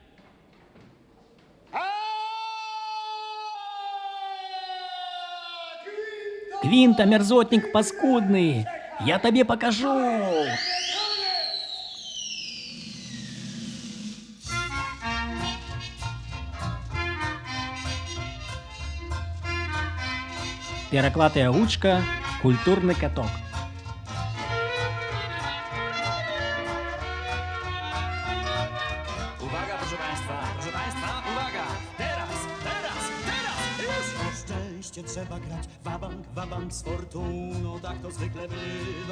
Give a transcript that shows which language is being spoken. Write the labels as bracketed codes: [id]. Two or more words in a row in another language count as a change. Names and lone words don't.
[ru] Квинта, мерзотник паскудный, я тебе покажу. Переклатая ручка, культурный каток. [pl] Uwaga, proszę Państwa, uwaga! Teraz! Już! O szczęście trzeba grać, wabank z fortuną, tak to zwykle bywa.